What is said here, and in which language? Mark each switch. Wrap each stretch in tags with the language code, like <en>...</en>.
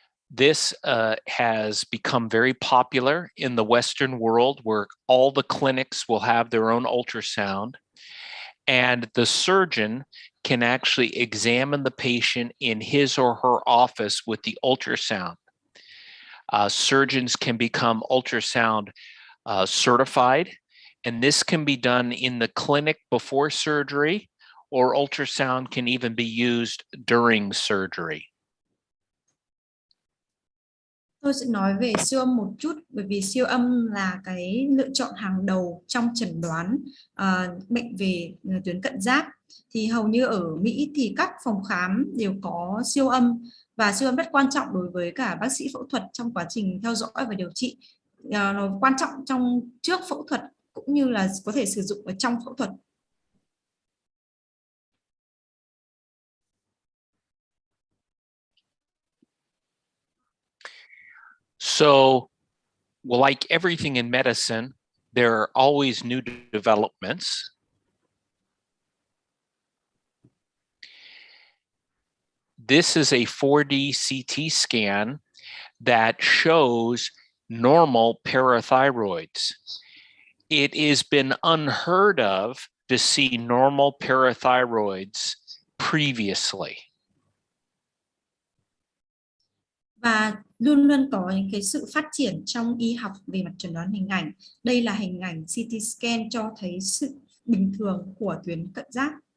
<en>This has become very popular in the Western world where all the clinics will have their own ultrasound, and the surgeon can actually examine the patient in his or her office with the ultrasound. Surgeons can become ultrasound certified, and this can be done in the clinic before surgery, or ultrasound can even be used during surgery.</en> <vi>Tôi sẽ nói về siêu âm một chút, bởi vì siêu âm là cái lựa chọn hàng đầu trong chẩn đoán bệnh về tuyến cận giáp. Thì hầu như ở Mỹ thì các phòng khám đều có siêu âm, và siêu âm rất quan trọng đối với cả bác sĩ phẫu thuật trong quá trình theo dõi và điều trị. Nó quan trọng trong trước phẫu thuật cũng như là có thể sử dụng ở trong phẫu thuật.</vi> <en>So, like everything in medicine, there are always new developments. This is a 4D CT scan that shows normal parathyroids. It has been unheard of to see normal parathyroids previously.</en> <vi>Và luôn luôn có những cái sự phát triển trong y học về mặt chẩn đoán hình ảnh. Đây là hình ảnh CT scan cho thấy sự bình thường của tuyến cận giáp.</vi>